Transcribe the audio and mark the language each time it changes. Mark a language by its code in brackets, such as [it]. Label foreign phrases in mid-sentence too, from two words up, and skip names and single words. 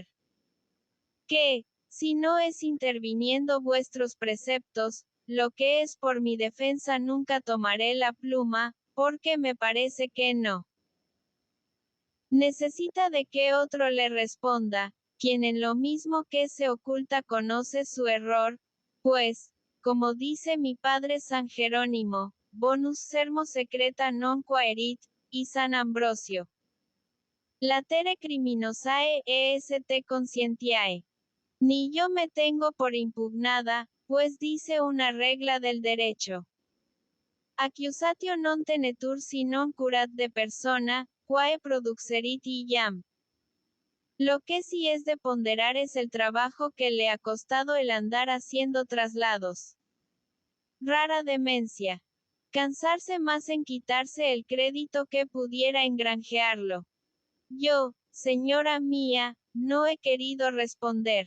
[es] Que, si no es interviniendo vuestros preceptos, lo que es por mi defensa nunca tomaré la pluma, porque me parece que no necesita de que otro le responda, quien en lo mismo que se oculta conoce su error, pues, como dice mi padre San Jerónimo, [la] bonus sermo secreta non quaerit, [es] y San Ambrosio. [la] Latere criminosae est conscientiae. [es] Ni yo me tengo por impugnada, pues dice una regla del derecho. [la] Accusatio non tenetur si non curat de persona, quae produxerit iam. [es] Lo que sí es de ponderar es el trabajo que le ha costado el andar haciendo traslados. Rara demencia. Cansarse más en quitarse el crédito que pudiera engranjearlo. Yo, señora mía, no he querido responder.